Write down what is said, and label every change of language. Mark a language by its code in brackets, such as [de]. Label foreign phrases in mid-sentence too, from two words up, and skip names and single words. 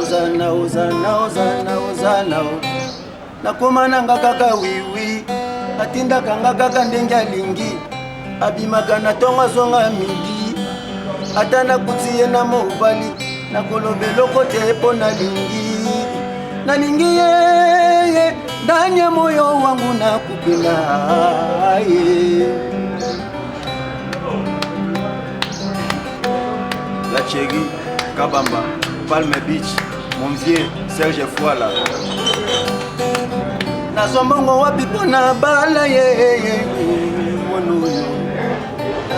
[ln] nakoma nanga kaka wiwi atindaka nga kaka ndenge alingi abimaka na ntongo azonga midi ata nakuti ye na mobali nakoloba eloko te mpo nalingi ye [sw] ndani ya moyo wangu nakupenda [ln] ye. [fr] La Chérie, Kabamba, Palme Beach, mon vieux Serge Fouala. [ln] Nazombongo wapi pona bala ye monoyo.